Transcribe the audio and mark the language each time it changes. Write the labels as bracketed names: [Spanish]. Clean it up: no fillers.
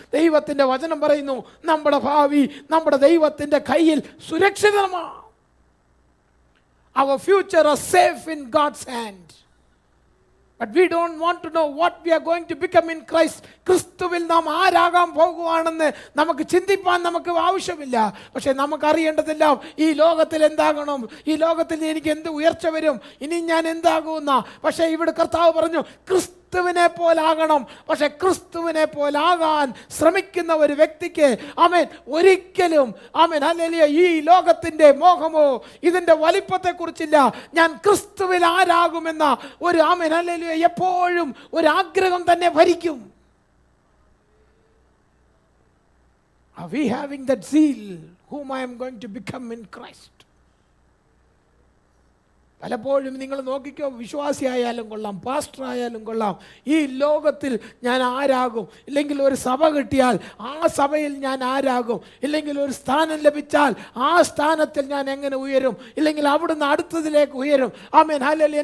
[Malayalam] ദൈവത്തിൻ്റെ വചനം പറയുന്നു, നമ്മുടെ ഭാവി നമ്മുടെ ദൈവത്തിൻ്റെ കയ്യിൽ സുരക്ഷിതമാണ്. [English] Our future is safe in God's hand. But we don't want to know what we are going to become in Christ. [Malayalam] ക്രിസ്തുവിൽ നാം ആരാകാൻ പോകുവാണെന്ന് നമുക്ക് ചിന്തിപ്പാൻ നമുക്ക് ആവശ്യമില്ല. പക്ഷെ നമുക്കറിയേണ്ടതെല്ലാം ഈ ലോകത്തിൽ എന്താകണം, ഈ ലോകത്തിൽ എനിക്ക് എന്ത് ഉയർച്ച വരും, ഇനി ഞാൻ എന്താകുമെന്ന. പക്ഷേ ഇവിടെ കർത്താവ് പറഞ്ഞു ക്രിസ്തുവിനെ പോലാകണം. പക്ഷെ ക്രിസ്തുവിനെ പോലാകാൻ ശ്രമിക്കുന്ന ഒരു വ്യക്തിക്ക് ഒരിക്കലും ഹല്ലേലൂയ ഈ ലോകത്തിൻ്റെ മോഹമോ ഇതിൻ്റെ വലിപ്പത്തെക്കുറിച്ചില്ല. ഞാൻ ക്രിസ്തുവിൽ ആരാകുമെന്ന ഒരു ഹല്ലേലൂയ എപ്പോഴും ഒരു ആഗ്രഹം തന്നെ ഭരിക്കും. [English] Are we having that zeal whom I am going to become in Christ? [Malayalam] പലപ്പോഴും നിങ്ങൾ നോക്കിക്കോ, വിശ്വാസിയായാലും കൊള്ളാം, പാസ്റ്റർ ആയാലും കൊള്ളാം, ഈ ലോകത്തിൽ ഞാൻ ആരാകും, ഇല്ലെങ്കിൽ ഒരു സഭ കിട്ടിയാൽ ആ സഭയിൽ ഞാൻ ആരാകും, ഇല്ലെങ്കിൽ ഒരു സ്ഥാനം ലഭിച്ചാൽ ആ സ്ഥാനത്തിൽ ഞാൻ എങ്ങനെ ഉയരും, ഇല്ലെങ്കിൽ അവിടുന്ന് അടുത്തതിലേക്ക് ഉയരും. ഹല്ലേലൂയ.